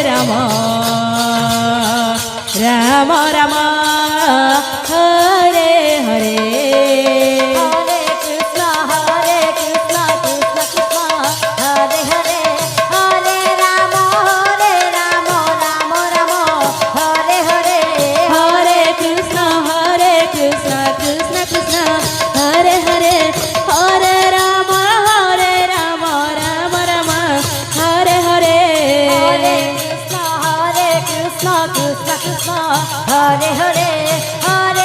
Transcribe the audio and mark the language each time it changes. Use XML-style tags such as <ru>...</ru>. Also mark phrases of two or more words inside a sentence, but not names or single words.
<sa>રામ રામ હરે હરે हरे कृष्ण, कृष्ण कृष्ण, हरे हरे, हरे राम, राम राम, हरे हरे, Hare Rama, Rama Rama, Hare Hare, હરે કૃષ્ણ કૃષ્ણ કૃષ્ણ હરે હરે હરે રામ રામ રામ હરે હરે हरे कृष्ण, कृष्ण कृष्ण, हरे हरे, हरे</sa>